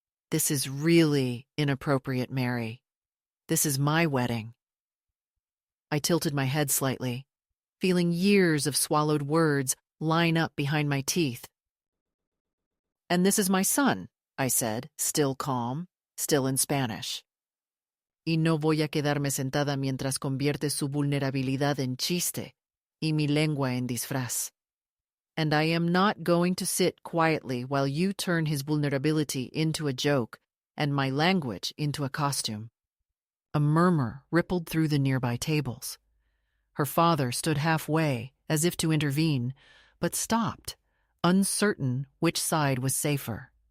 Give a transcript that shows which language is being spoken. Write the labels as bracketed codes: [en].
[en] This is really inappropriate, Mary. This is my wedding. I tilted my head slightly, feeling years of swallowed words line up behind my teeth. And this is my son, I said, still calm, still in Spanish. [es] Y no voy a quedarme sentada mientras convierte su vulnerabilidad en chiste y mi lengua en disfraz. [en] And I am not going to sit quietly while you turn his vulnerability into a joke and my language into a costume. A murmur rippled through the nearby tables. Her father stood halfway, as if to intervene, but stopped, uncertain which side was safer.